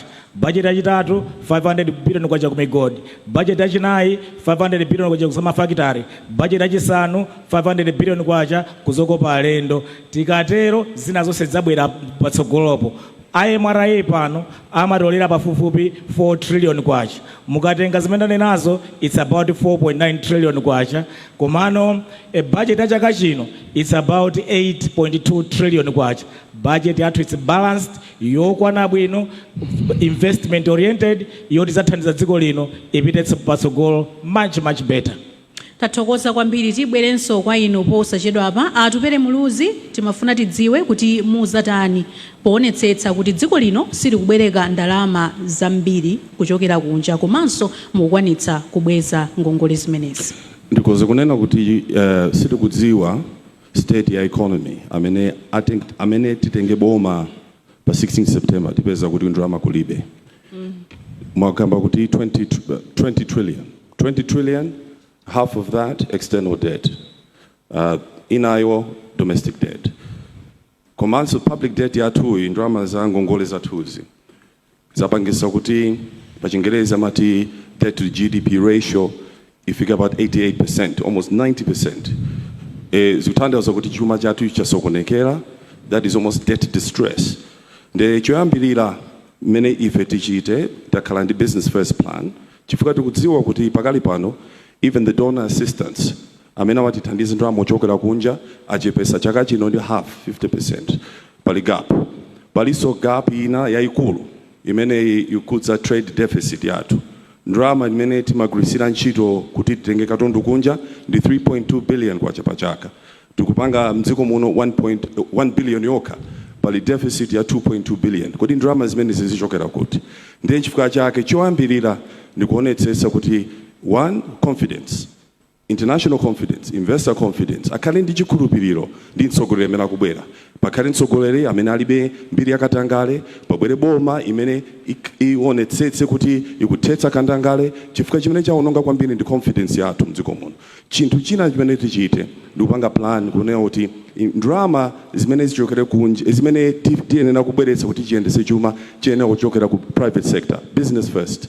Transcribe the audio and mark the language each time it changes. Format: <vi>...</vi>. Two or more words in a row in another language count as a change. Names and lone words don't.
<ny>Budget ya chitatu 500 billion kwacha ku migodi. Budget ya chinayi 500 billion kwacha ku mafakitare. Budget ya chisanu 500 billion kwacha kuzokopa alendo. Tikatero zina zonse zabwera patsogolopo. IMRA pano amatolera pafupifupi 4 trillion kwacha. Mukatenga zimene nazo</ny> <en>it's about</en> <ny>4.9 trillion kwacha. Komano budget ya chaka chino</ny> <en>it's about</en> <ny>8.2 trillion kwacha. Budget yathu</ny> <en>it's balanced,</en> <ny>yokwana bwino,</ny> <en>investment oriented,</en> <ny>yoti zathandiza dziko lino ipite patsogolo</ny> <en>much better.</en> <ny>Tathokoza kwambiri. Tibwerenso kwa inu posachedwa apa atupere muluzi, timafuna tidziwe kuti muzatani poonetsetsa kuti dziko lino silikubwereka ndalama zambiri kuchokera kunja komanso mukwanitsa kubweza ngongole zimenezi. Ndikoze kunena kuti sitikudziwa state ya economy amene titenge boma pa 16 September tipeza kuti ndalama kulibe. Mwakamba kuti 20 trillion,</ny> <en>half of that external debt,</en> <ny>inayo</ny> <en>domestic debt.</en> <ny>Komanso</ny> <en>public debt</en> <ny>yathu ndalama za ngongole zathuzi zapangisa kuti pa Chingereza mati</ny> <en>debt to GDP ratio</en> <ny>ifika</ny> <en>about 88%, almost 90%.</en> <ny>Zikutanthauza kuti chuma chathu chasokonekera,</ny> <en>that is almost debt distress.</en> <ny>Nde choyambirira mene ife tichite takhala ndi</ny> <en>business first plan,</en> <ny>chifukwa tikudziwa kuti pakali pano</ny> <en>even the donor assistance</en> <ny>amene watithandiza ndalama ochokera kunja achepesa chaka chino ndi half 50%. pali gap. Paliso gap ina yayikulu imene ikudza</ny> <en>trade deficit</en> <ny>yathu. Ndrama imene timagwirisira ntchito kuti titenge katundu kunja ndi 3.2 billion kwa chaka. Tikupanga mdziko muno 1 billion yokha, pali deficit ya 2.2 billion. Kodi ndrama zimene zizichokera kuti? Ndiye chifukwa chake choyambirira ndikuonetsetsa kuti</ny> <en>one, confidence, international confidence, investor confidence,</en> <ny>akhale ndi chikhulupiriro ndi mtsogoleri amene akubwera. Pakhale mtsogoleri amene alibe mbiri yakatangale, pabwere boma imene ionetsetse kuti ikuthetsa kandangale, chifukwa chimene chaononga kwambiri ndi confidence yathu mdziko muno. Chinthu china chimene tichite ndikupanga plan kunena kuti ndrama zimene zichokera kunja, zimene tiyenera kubweretsa kuti chiyendese chuma chiyenera kuchokera ku</ny> <en>private sector, business first.</en>